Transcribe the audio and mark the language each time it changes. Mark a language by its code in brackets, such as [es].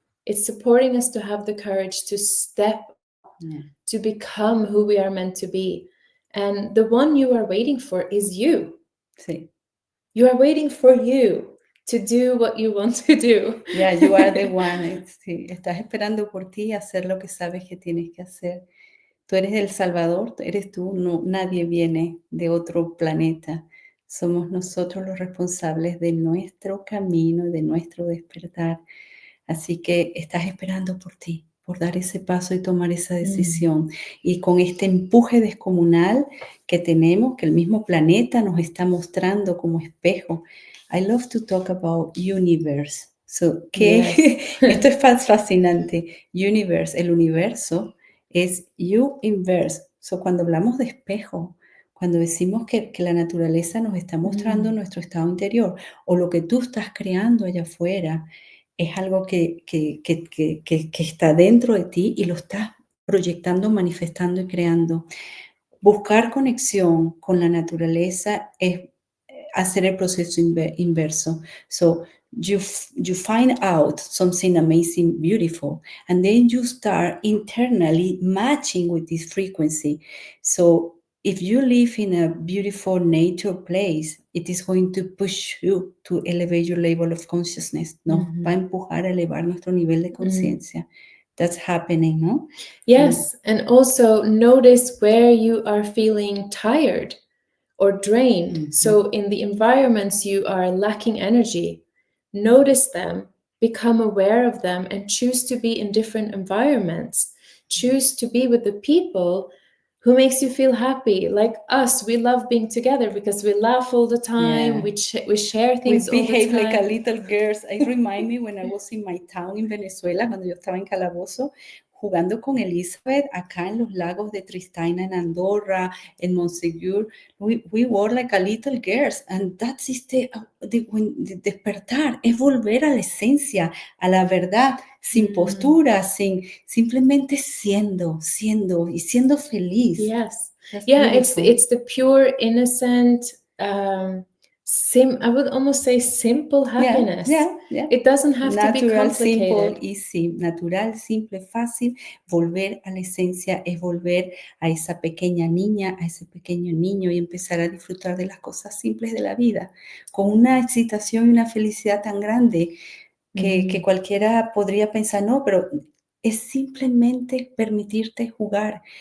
[en] It's supporting us to have the courage to step up, to become who we are meant to be. And the one you are waiting for is you. [es] Sí. [en] You are waiting for you to do what you want to do. Yeah, you are the one. [es] Sí, estás esperando por ti hacer lo que sabes que tienes que hacer. Tú eres el Salvador, eres tú, no, nadie viene de otro planeta. Somos nosotros los responsables de nuestro camino y de nuestro despertar. Así que estás esperando por ti, por dar ese paso y tomar esa decisión. Y con este empuje descomunal que tenemos, que el mismo planeta nos está mostrando como espejo. [en] I love to talk about universe. [es] So, esto es fascinante. Universe, el universo es [en] you inverse. [es] So, cuando hablamos de espejo, cuando decimos que la naturaleza nos está mostrando nuestro estado interior o lo que tú estás creando allá afuera, es algo que está dentro de ti y lo estás proyectando, manifestando y creando. Buscar conexión con la naturaleza es hacer el proceso inverso. [en] So you find out something amazing, beautiful, and then you start internally matching with this frequency. So if you live in a beautiful nature place, it is going to push you to elevate your level of consciousness, ¿no? [es] Va a empujar a elevar nuestro nivel de conciencia. [en] That's happening, no? Yes, and also notice where you are feeling tired or drained. So in the environments you are lacking energy, notice them, become aware of them, and choose to be in different environments. Choose to be with the people who makes you feel happy. Like us, we love being together because we laugh all the time. We share things all the time. We behave like a little girls. I remind me when I was in my town in Venezuela, [es] cuando yo estaba en Calabozo, jugando con Elizabeth acá en los lagos de Tristaina en Andorra, en Montsegur. [en] We were like a little girls, and that is the [es] despertar, es volver a la esencia, a la verdad, sin postura, simplemente siendo y siendo feliz. [en] Yes. That's Yeah, beautiful. it's the pure, innocent, I would almost say simple happiness. Yeah. It doesn't have to be Natural, complicated. simple, easy. Natural, simple, [es] fácil. Volver a la esencia es volver a esa pequeña niña, a ese pequeño niño y empezar a disfrutar de las cosas simples de la vida, con una excitación y una felicidad tan grande que cualquiera podría pensar, no, pero es simplemente permitirte jugar.